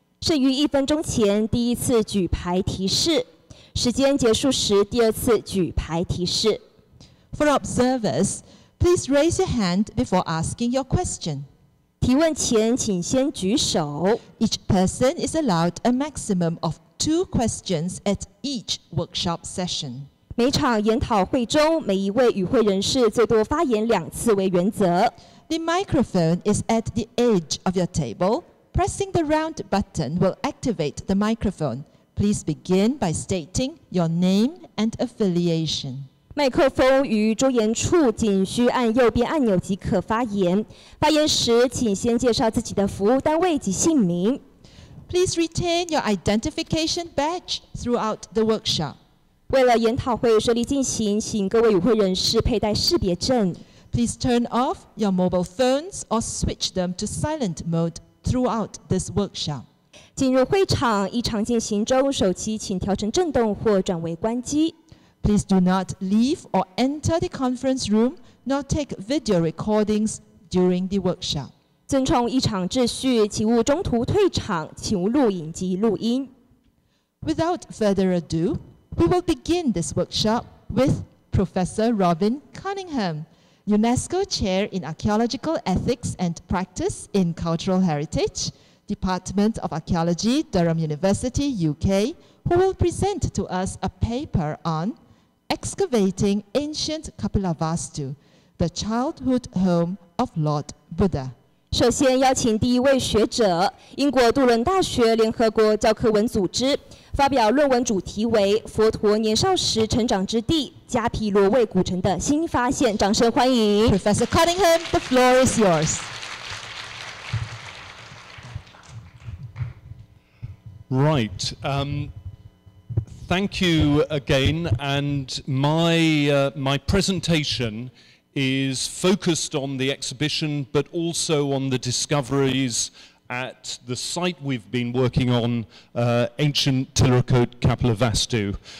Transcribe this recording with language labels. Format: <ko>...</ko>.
<zh>剩余1分钟前，第一次举牌提示；时间结束时，第二次举牌提示。</zh> <en>For observers, please raise your hand before asking your question.</en> <zh>提问前，请先举手。</zh> <en>Each person is allowed a maximum of 2 questions at each workshop session.</en> <zh>每场研讨会中，每一位与会人士最多发言2次为原则。</zh> <en>The microphone is at the edge of your table. Pressing the round button will activate the microphone. Please begin by stating your name and affiliation.</en> <zh>麦克风于桌沿处，仅需按右边按钮即可发言。发言时，请先介绍自己的服务单位及姓名。</zh> <en>Please retain your identification badge throughout the workshop.</en> <zh>为了研讨会顺利进行，请各位与会人士佩戴识别证。</zh> <en>Please turn off your mobile phones or switch them to silent mode throughout this workshop.</en> <zh>进入会场，异常进行中，手机请调成震动或转为关机。</zh> <en>Please do not leave or enter the conference room, nor take video recordings during the workshop.</en> <zh>尊重异场秩序，请勿中途退场，请勿录影及录音。</zh> <en>Without further ado, we will begin this workshop with Professor Robin Cunningham. UNESCO Chair in Archaeological Ethics and Practice in Cultural Heritage, Department of Archaeology, Durham University, UK, who will present to us a paper on Excavating Ancient Kapilavastu, the Childhood Home of Lord Buddha.</en> <zh>首先邀请第一位学者，英国杜伦大学联合国教科文组织发表论文，主题为佛陀年少时成长之地加皮罗卫古城的新发现。掌声欢迎</zh> <en>Professor Cunningham, the floor is yours. Right. Thank you again. And my presentation is focused on the exhibition, but also on the discoveries at the site we've been working on, ancient Tirukot Kapilavastu.</en>